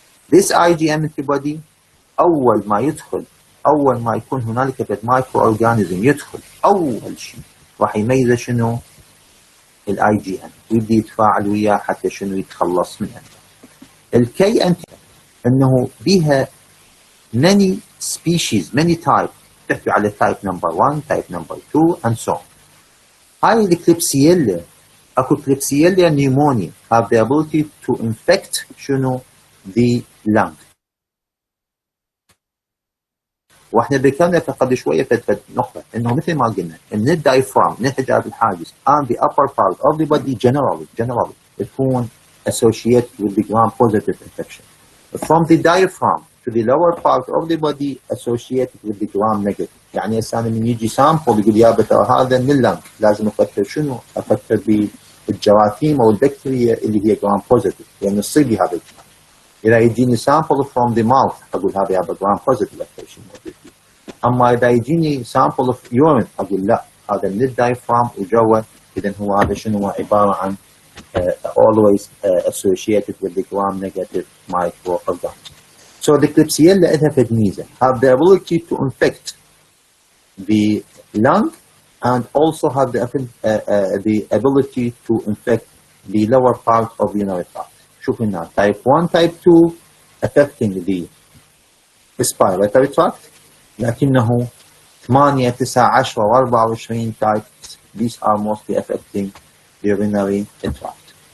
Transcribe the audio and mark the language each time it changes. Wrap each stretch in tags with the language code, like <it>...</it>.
<en>This IgM antibody</en> <ar>أول ما يكون هنالك مايكرو أورجانيزم يدخل أول شيء راح يميزه شنو؟ ال IgM ويبدي يتفاعل وياه حتى شنو يتخلص منه.</ar> <en>الكي antibody</en> <ar>أنه بها</ar> <en>many species many type</en> <ar>تحكي على</ar> <en>type number 1 type number 2 and so on.</en> <ar>هاي الكليبسييلا اكو كليبسييلا نيمونيا</ar> <en>have the ability to infect شنو the lung.</en> <ar>واحنا ذكرنا قبل شويه في نقطه انه مثل ما قلنا ان الدايفرام من الحجاب الحاجز</ar> <en>and the upper part of the body generally</en> <ar>تكون</ar> <en>associated with the gram positive infection. From the diaphragm to the lower part of the body associated with the gram negative.</en> <ar>يعني هسه من يجي سامبل يقول يا ترى هذا من اللنج لازم افكر شنو؟ افكر بالجراثيم او البكتيريا اللي هي جرام بوزيتيف لان تصيب لي هذا الجرام. اذا يجيني سامبل فروم ذا ماوث اقول هذا يا جرام بوزيتيف اكثر شيء موجود فيه. اما اذا يجيني سامبل اوف يورين اقول لا هذا من الدايفرام وجوا اذا هو هذا شنو عباره عن</ar> <en>always associated with the gram negative microorganism. So the Klebsiella</en> <ar>لها فد ميزه</ar> <en>have the ability to infect the lung and also have the ability to infect the lower part of the urinary tract.</en> <ar>شوف هنا</ar> <en>type 1 type 2 affecting the respiratory tract</en> <ar>لكنه</ar> <en>8 9 10 و24 types these are mostly affecting the urinary tract.</en>